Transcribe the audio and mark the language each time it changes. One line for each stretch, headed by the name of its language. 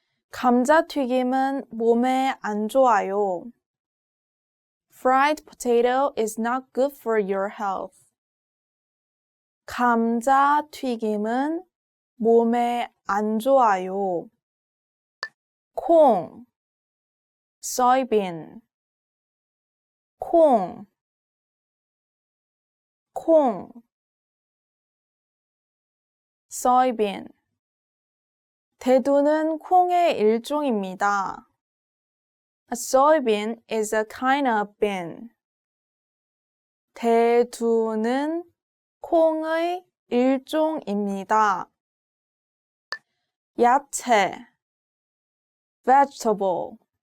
Korean: 감자튀김은 몸에 안 좋아요.
English: Fried potato is not good for your health.
Korean: 감자튀김은 몸에 안 좋아요. 콩 soybean. 콩 soybean. 대두는 콩의 일종입니다.
English: A soybean is a kind of bean.
Korean: 대두는 콩의 일종입니다. 야채 vegetable.